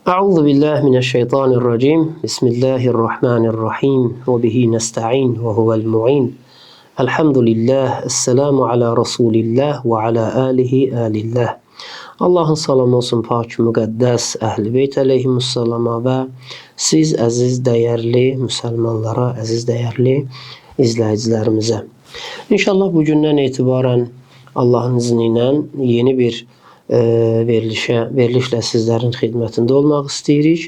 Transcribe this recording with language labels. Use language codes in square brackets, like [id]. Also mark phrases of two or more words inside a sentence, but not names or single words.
[ar] أعوذ بالله من الشيطان الرجيم بسم الله الرحمن الرحيم وبه نستعين وهو المعين الحمد لله السلام على رسول الله وعلى آله آل الله. [az] Allahın salamı olsun pak müqəddəs Əhl-i Beyt əleyhimussalama və siz əziz dəyərli müsəlmanlara, əziz dəyərli izləyicilərimizə. İnşallah bugündən etibarən Allahın izni ilə yeni bir verilişlə sizlərin xidmətində olmaq istəyirik.